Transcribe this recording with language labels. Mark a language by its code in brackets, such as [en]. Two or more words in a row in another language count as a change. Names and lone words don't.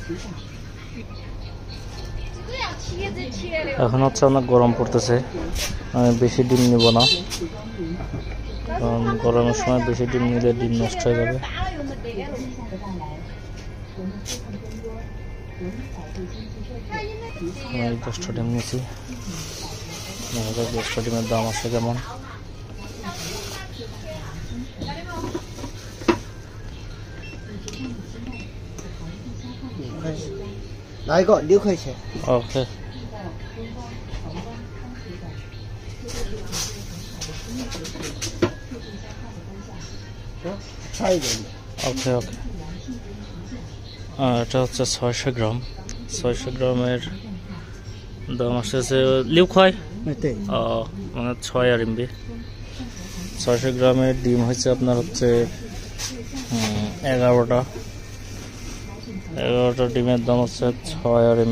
[bn] এখন হচ্ছে অনেক গরম পড়তেছে, আমি বেশি ডিম নিব না, কারণ গরমের সময় বেশি ডিম নিলে ডিম নষ্ট হয়ে যাবে। আমি 10টা ডিম নিয়েছি, 10টা ডিমের দাম আছে কেমন। [zh] 来一个6块钱。 [bn] ওকে [zh] 差一点点。 [bn] ওকে ওকে এটা হচ্ছে 600 গ্রাম, 600 গ্রামের দাম আসতেছে 6 块， [zh] 对， [bn] মানে 6 RMB। 600 গ্রামের ডিম হচ্ছে আপনার হচ্ছে 11টা ডিমের দাম হচ্ছে 6 RMB।